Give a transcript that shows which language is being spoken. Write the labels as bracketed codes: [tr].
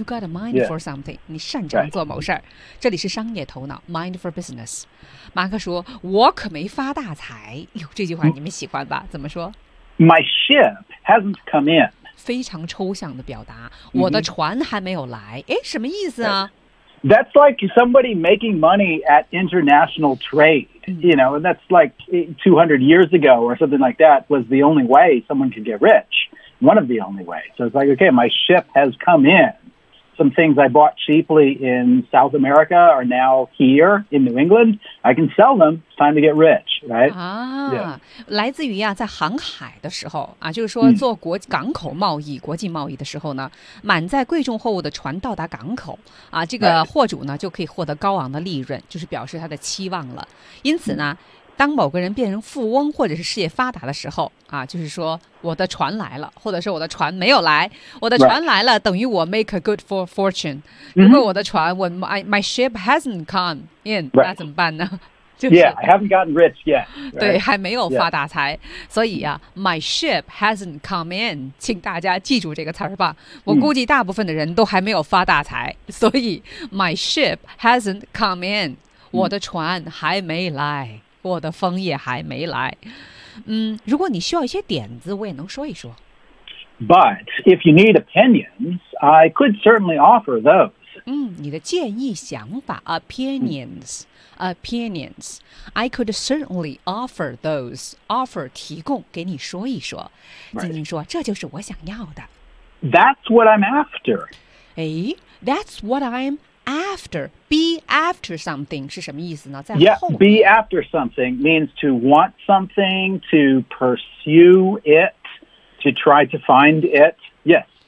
[en] You got a mind for something. [zh] 你擅长做某事儿。这里是商业头脑 [en] ，mind for business. [zh] 马克说我可没发大财呦这句话你们喜欢吧怎么说 [en] My ship hasn't come in [zh] 非常抽象的表达我的船还没有来什么意思啊 [en] That's like somebody making money at international trade You know and that's like 200 years ago or something like that was the only way someone could get rich One of the only ways So it's like okay my ship has come inSome things I bought cheaply in South America are now here in New England. I can sell them. It's time to get rich, right? [zh] 来自于呀，在航海的时候啊，就是说做国港口贸易、国际贸易的时候呢，满载贵重货物的船到达港口啊，这个货主呢就可以获得高昂的利润，就是表示他的期望了。因此呢，当某个人变成富翁或者是事业发达的时候啊，就是说。我的船来了，或者是我的船没有来。我的船来了，等于我 [en] make a good for fortune。 [zh] 如果我的船，我 [en] my ship hasn't come in， [zh] 那怎么办呢？就是 [en] I haven't gotten rich yet。 [zh] 对，还没有发大财。所以啊 [en] my ship hasn't come in， [zh] 请大家记住这个词儿吧。我估计大部分的人都还没有发大财，所以 [en] my ship hasn't come in， [zh] 我的船还没来，我的风也还没来。如果你需要一些点子，我也能说一说。 [en] But if you need opinions, I could certainly offer those. [zh] 你的建议、想法 [en] opinions, I could certainly offer those. [zh] Offer 提供，给你说一说。晶晶说：“这就是我想要的。” [en] That's what I'm after. That's what I'm after. Be after something [zh] 是什么意思呢？在后。 [en] Yeah, be after something means to want something, to pursue it, to try to find it. Yes.